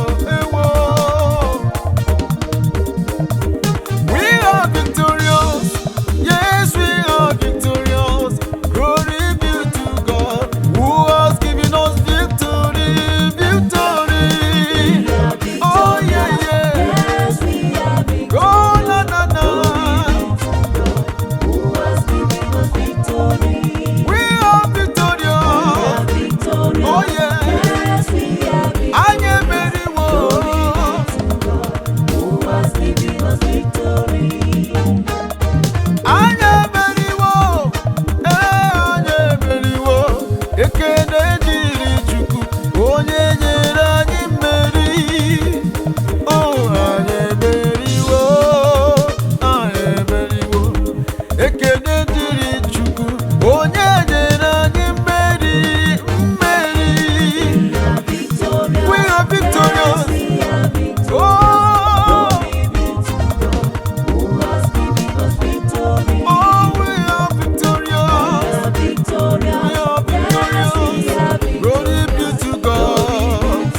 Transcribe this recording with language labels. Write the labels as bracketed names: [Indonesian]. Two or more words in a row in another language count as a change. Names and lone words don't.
[English] We are victorious. Yes, we are victorious. Glory be to God who has given us victory. Victory. Oh yeah, yeah. Yes, we are victorious. Oh na na na. Who has given us victory? We are victorious. Victorious. Oh yeah. Yes, we are victorious. I am very well. Who has given us victory? I am very well. I am very well. [Igbo] Ekene dịrị Chukwu, onye nyere anyị mmeri. Oh, anyị emeriwo. Anyị emeriwo. Ekene dịrị Chukwu, onye nyere anyị mmeri. Mmeri. [English] We are victorious. We are victorious. Oh, Who has given us victory? oh, we are victorious. Victorious. We are victorious. Glory be to God.